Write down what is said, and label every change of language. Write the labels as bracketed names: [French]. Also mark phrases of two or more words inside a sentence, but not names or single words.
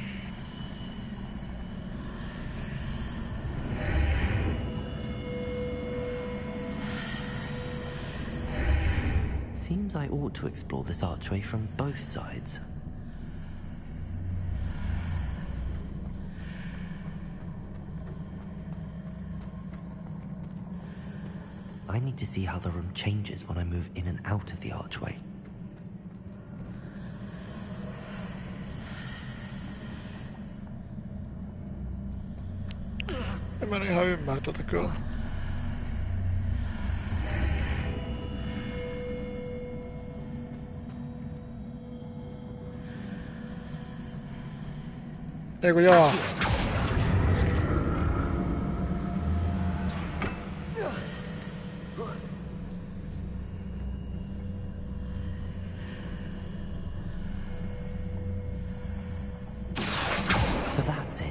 [English] Seems I ought to explore this archway from both sides. I need to see how the room changes when I move in and out of the archway. [Finnish] En mä ihan ymmärrä tätä kyllä. Eiku jaa. [English] So that's it.